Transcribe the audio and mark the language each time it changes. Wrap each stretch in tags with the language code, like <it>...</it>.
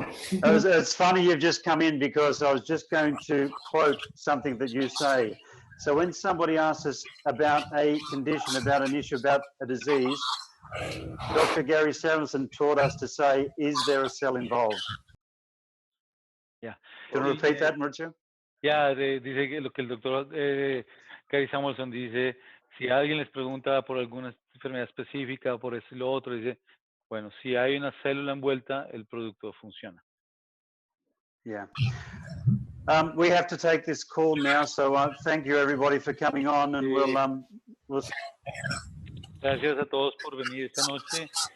<en>It's funny you've just come in because I was just going to quote something that you say. So when somebody asks us about a condition, about an issue, about a disease, Dr. Gary Samuelson taught us to say, is there a cell involved? Yeah. Can you repeat that, Mauricio?</en> <es>Yeah, dice que lo que el doctor Gary Samuelson dice, si alguien les pregunta por alguna enfermedad específica o por eso y lo otro, dice, bueno, si hay una célula envuelta, el producto funciona.</es> <en>Yeah. We have to take this call now, so thank you everybody for coming on, and we'll...</en> <es>Gracias a todos por venir esta noche.</es>